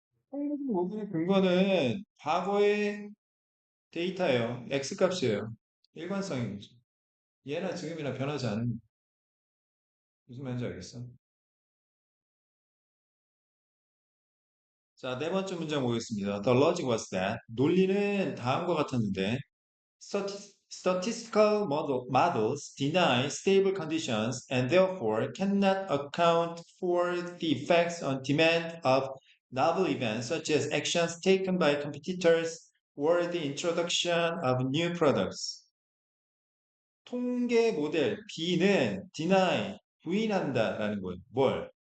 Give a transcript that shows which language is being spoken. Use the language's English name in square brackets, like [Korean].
[Korean] 통계적 모델의 근거는 과거의 데이터예요. X값이에요. 일관성인 거죠. 예나 지금이나 변하지 않은 무슨 말인지 알겠어? 자, 네 번째 문장 보겠습니다. [English] The logic was that [Korean] 논리는 다음과 같았는데 [English] statistical models deny stable conditions and therefore cannot account for the effects on demand of novel events such as actions taken by competitors or the introduction of new products. [Korean] 통계 모델 B는 deny, 부인한다라는 거예요. 뭘?